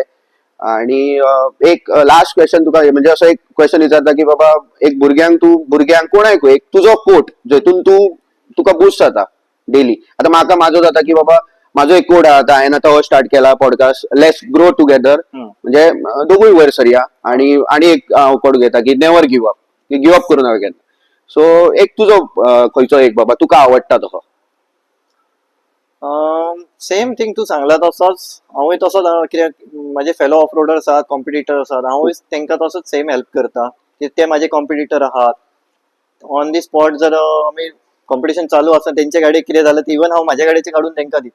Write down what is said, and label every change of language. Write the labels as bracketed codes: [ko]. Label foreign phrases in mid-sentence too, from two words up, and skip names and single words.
[kok] आणि एक [en] last question [kok] तुका म्हणजे असो एक क्वेश्चन विचारता की बाबा एक भुरग्यांक कोणाक एक तुजो कोट जेतून तुका बूस्ट जाता डेली. आता म्हाका माझो जाता की बाबा माझो एक कोड आता हांवें आता हो स्टार्ट केला पॉडकास्ट लेट्स ग्रो टुगेदर म्हणजे दोगूय वयर सरया. आणि एक हांव कोड घेता की [en] never give up [mr] करू नका [kok] केन्ना. सो एक तुजो खंयचो एक बाबा तुका आवडटा तसो. [en] same thing [kok] तू सांगला तसोच हांवूय तसोच कित्याक माझे [en] fellow of roaders [kok] आहात कॉम्पिटिटर्स आहात हांवूय तांकां तसोच [en] same help [kok] करता की ते माझे कॉम्पिटिटर आहात. [en] on the spot [kok] जर आमी कॉम्पिटिशन चालू आसा तेंचे गाडी कितें जालें इवन हांव म्हाज्या गाडयेचे काडून तांकां दिता.